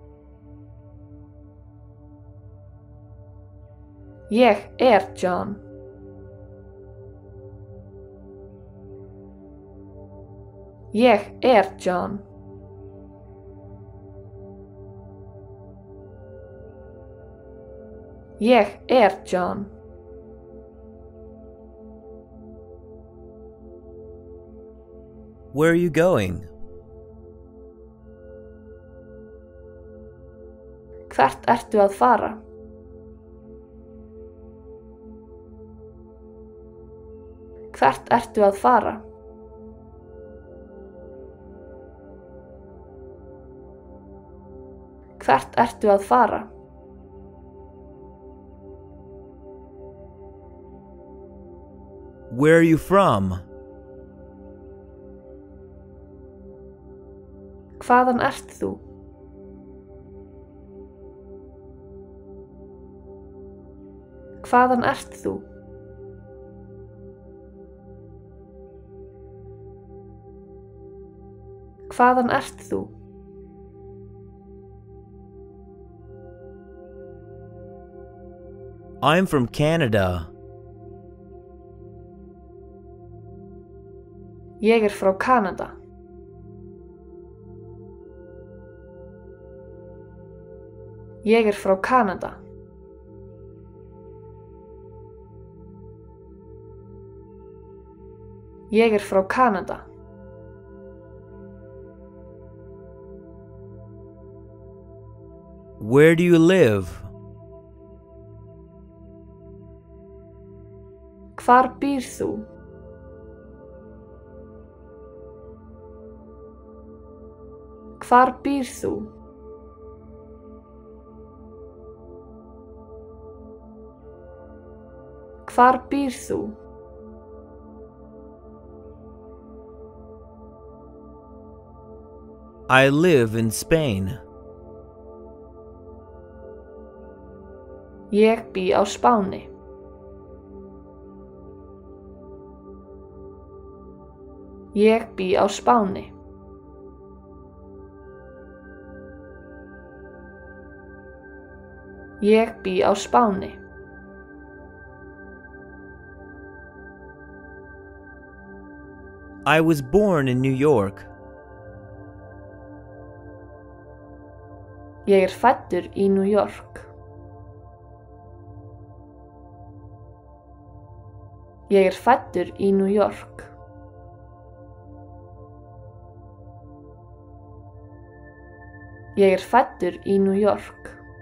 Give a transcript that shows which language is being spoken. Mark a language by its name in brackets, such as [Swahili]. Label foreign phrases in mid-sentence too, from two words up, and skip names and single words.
[Icelandic] Ég er John. Ég er John. Ég er John. [English] Where are you going? [Icelandic] Hvert ertu að fara? Hvert ertu að fara? Hvert ertu að fara? [English] Where are you from? [Icelandic] Hvaðan ert þú? Hvaðan ert þú? Hvaðan ert þú? [English] I'm from Canada. [Icelandic] Ég er frá Kanada. Ég er frá Kanada. Ég er frá Kanada. [English] Where do you live? [Icelandic] Hvar býr þú? Hvar býr þú? Hvar býr þú? [English] I live in Spain. [Icelandic] Ég bý á Spáni. Ég bý á Spáni. Ég bý á Spáni. [English] I was born in New York. [Icelandic] Ég fæddur í New York. Ég fæddur í New York. Ég fæddur í New York.